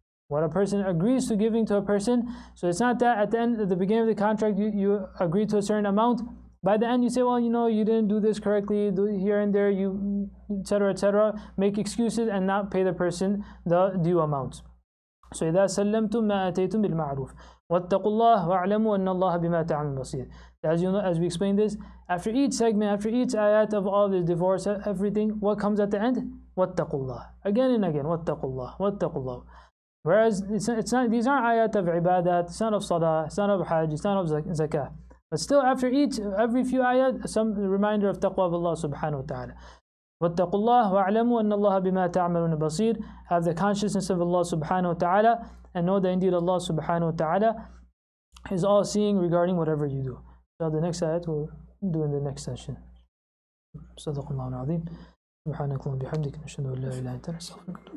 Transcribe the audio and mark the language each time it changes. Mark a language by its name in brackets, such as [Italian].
[English] What a person agrees to giving to a person, so it's not that at the beginning of the contract you agree to a certain amount, by the end you say, well, you didn't do this correctly, do here and there, you etc., make excuses and not pay the person the due amount. [Arabic] So إِذَا سَلَّمْتُمْ مَا آتَيْتُمْ بِالْمَعْرُوفِ وَاتَّقُوا اللَّهَ وَاعْلَمُوا أَنَّ اللَّهَ بِمَا تَعْمَلُونَ بَصِيرٌ. [English] As you know, as we explained this, after each segment, after each ayat of all the divorce, everything, what comes at the end? [Arabic] وَاتَّقُوا اللَّهَ. [English] Again and again, [Arabic] وَاتَّقُوا اللَّهَ, وَاتَّقُوا اللَّهَ. [English] Whereas it's not, these aren't ayat of ibadat, it's not of salah, it's not of hajj, it's not of zakah. But still after every few ayat, some reminder of taqwa of Allah subhanahu wa ta'ala. [Arabic] وَاتَّقُوا اللَّهَ وَاعْلَمُوا أَنَّ اللَّهَ بِمَا تَعْمَلُونَ بَصِيرٌ. [English] Have the consciousness of Allah subhanahu wa ta'ala, and know that indeed Allah subhanahu wa ta'ala is all seeing regarding whatever you do. So the next ayat we'll do in the next session. [Arabic] صدق الله العظيم. سبحانك اللهم وبحمدك نشهد أن لا إله إلا أنت نستغفرك.